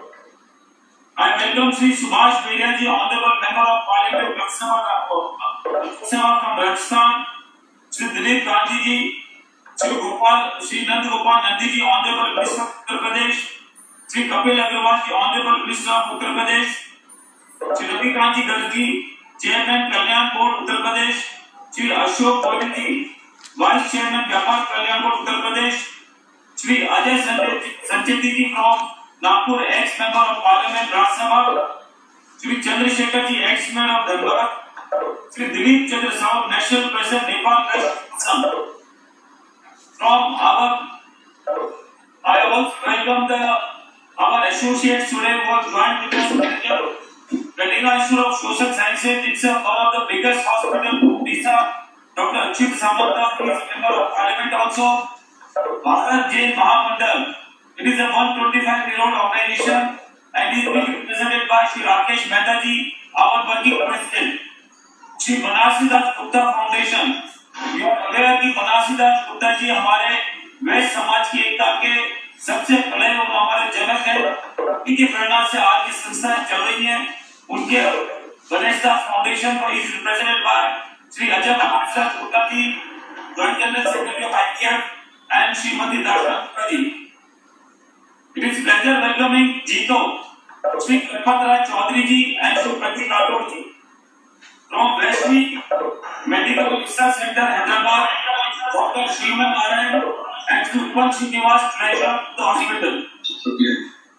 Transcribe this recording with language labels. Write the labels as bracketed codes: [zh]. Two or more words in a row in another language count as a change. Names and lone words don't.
[en] I welcome Shri Subhash Beria ji, Honorable Member of Parliament, Lok Sabha from Rajasthan, Shri Dilip Gandhi ji, Shri Nand Gopal Nandi ji, Honorable Minister of Uttar Pradesh, Shri Kapil Agrawal ji, Honorable Minister of Uttar Pradesh, Shri Ravi Kanji Garg ji, Chairman Kalyan Board, Uttar Pradesh, Shri Ashok Goyal ji, Vice Chairman Vyapar Kalyan Board, Uttar Pradesh, Shri Ajay Sancheti ji from Nagpur, ex-member of Parliament, Rajya Sabha, Shri Chandrasekhar ji, ex-member of Dhanbad, Shri Dilip Chandra Sahu, National President, Nepal Assam. From I also welcome our associates today who have joined with us. Kalinga Institute of Social Sciences, it's one of the biggest hospitals in Odisha. Dr. Achyut Samanta, he is a member of Parliament also. Bharat Jain Mahamandal, it is a 125-year-old organization and is being represented by Shri Rakesh Mehta ji, our working president. Shri Banarsi Das Gupta Foundation, you are aware [hi] कि बनारसी दास गुप्ता जी हमारे वैश्य समाज की एकता के सबसे बड़े और हमारे जनक हैं। इनकी प्रेरणा से आज की संस्थाएं चल रही हैं। उनके गणेश दास फाउंडेशन को [en] is represented by श्री अजय दास गुप्ता जी, joint general secretary of IPF, and [hi] श्रीमती दास गुप्ता जी। [en] It is pleasure welcoming Jito, Shri Kalpat Rai Chaudhary ji and Shri Pratik Rathod ji from Vaishni Medical Research Center, Hyderabad, Dr. Shriman Narayan and Shri Upal Srinivas, Treasurer of the hospital.